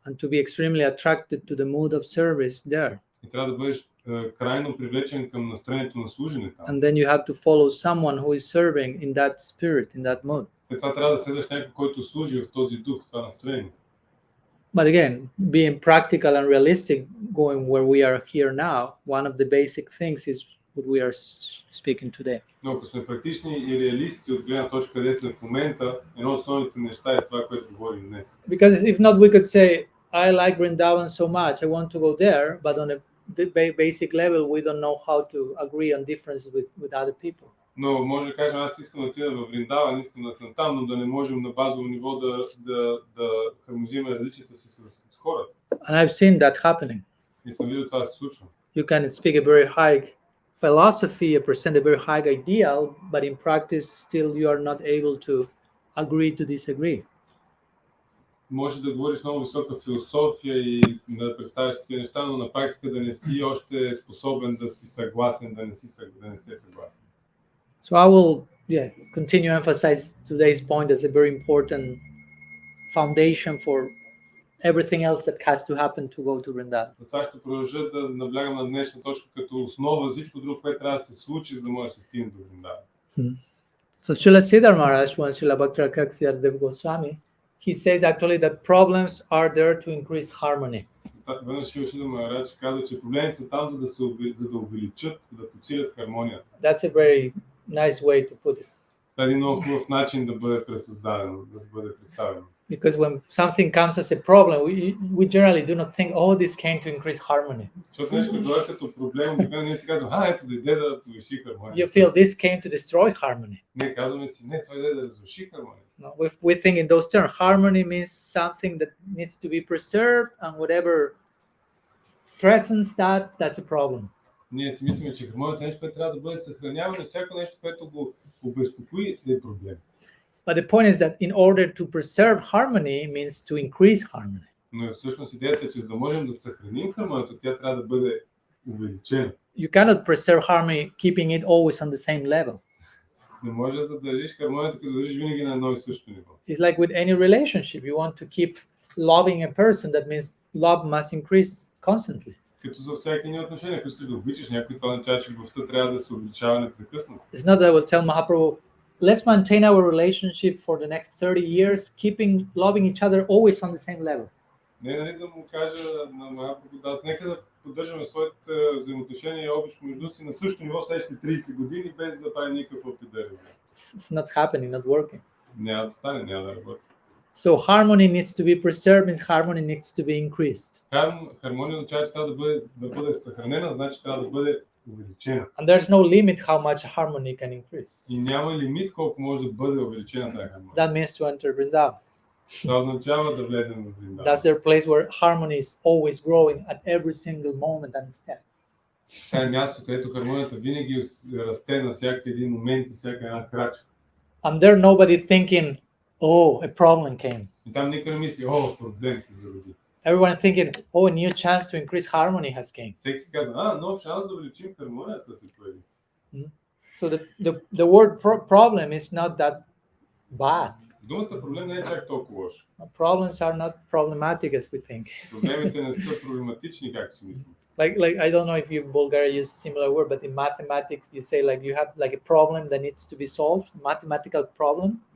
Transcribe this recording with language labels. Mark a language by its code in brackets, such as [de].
[en] And to be extremely attracted to the mood of service there. [bg] И трябва да бъдеш крайно привлечен към настроението на служене там. [en] And then you have to follow someone who is serving in that spirit, in that mood. [bg] След това трябва да следваш някой, който служи в този дух, в това настроение. [en] But again, being practical and realistic, going where we are here now, one of the basic things is what we are speaking today. [bg] Но ако сме практични и реалисти от гледна точка, къде сме в момента, едно от основните неща е това, което говорим днес. [en] Because if not, we could say, I like Vrindavan so much, I want to go there, but on a basic level, we don't know how to agree on differences with other people. [bg] Но може да кажем, аз искам да отида в Вриндаван, искам да съм там, но да не можем на базово ниво да хармонизираме различията си с хората. [en] And I've seen that happening. [bg] И съм видел това се случва. [en] You can speak a very high philosophy, present a very high ideal, but in practice, still you are not able to agree to disagree. [bg] Може да говориш много висока философия и да представяш такива неща, но на практика да не си още способен да си съгласен, да не сте съгласен. [en] So I will continue to emphasize today's point as a very important foundation for everything else that has to happen to go to Vrindavan. [bg] Затова ще продължа да наблягам на днешна точка като основа всичко друго, което трябва да се случи, за да може да се стигне до Вриндаван. [en] So Srila Siddhar Maharaj, when Srila Bhaktisiddhar Goswami, he says actually that problems are there to increase harmony. [bg] Веднъж Шрила Сидхар Махарадж каза, че проблемите са там, за да увеличат, да подсилят хармонията. [en] That's a very nice way to put it. [bg] Това е един много хубав начин да бъде пресъздадено, да бъде представено. [en] Because when something comes as a problem, we generally do not think, oh, this came to increase harmony. [bg] Защото нещо дойде като проблем, обикновено ние си казваме, ето дойде да повиши хармония. [en] You feel this came to destroy harmony. [bg] Не, казваме си, не, това дойде да разруши хармония. [en] No, we think in those terms, harmony means something that needs to be preserved, and whatever threatens that, that's a problem. [bg] Ние си мислим, че хармонията е нещо, което трябва да бъде съхранявано, всяко нещо, което го обезпокои, е проблем. [en] But the point is that in order to preserve harmony means to increase harmony. [bg] Но всъщност идеята е, че за да можем да съхраним хармонията, тя трябва да бъде увеличена. [en] You cannot preserve harmony keeping it always on the same level. [bg] Не може да задържиш хармонията, като държиш винаги на едно и също ниво. [en] It's like with any relationship. You want to keep loving a person, that means love must increase constantly. [bg] Като за всяки ни отношения, ако искаш да обичаш някой, това означава, че любовта трябва да се увеличава непрекъснато. [en] It's not that I will tell Mahaprabhu, let's maintain our relationship for the next 30 years, loving each other always on the same level. [bg] Не, нали да му кажа на Махапрабху, да, нека да поддържаме своите взаимоотношения и обич между си на същото ниво следващите 30 години, без да прави никакъв опит да разбере. [en] It's not happening, not working. [bg] Няма да стане, няма да работи. [en] So harmony needs to be preserved, means harmony needs to be increased. [bg] Хармония означава, че трябва да бъде съхранена, значи трябва да бъде увеличена. [en] And there's no limit how much harmony can increase. [bg] И няма лимит колко може да бъде увеличена тази хармония. [en] That means to enter Vrindavan. [bg] Това означава да влезем в Вриндаван. [en] That's their place where harmony is always growing at every single moment and step. [bg] Това е място, където хармонията винаги расте на всяка един момент и всяка една крачка. [en] And there nobody thinking, oh, a problem came. [bg] И там никой не мисли, о, проблем се зароди. [en] Everyone thinking, oh, a new chance to increase harmony has came. [bg] Всеки си казва, нов шанс да увеличим хармонията се появи. [en] So the word problem is not that bad. [bg] Думата проблем не е чак толкова лоша. [en] Problems are not problematic as we think. [bg] Проблемите не са проблематични, както си мислим. [en] Like I don't know if you in Bulgaria use a similar word, but in mathematics you say like you have like a problem that needs to be solved, mathematical problem.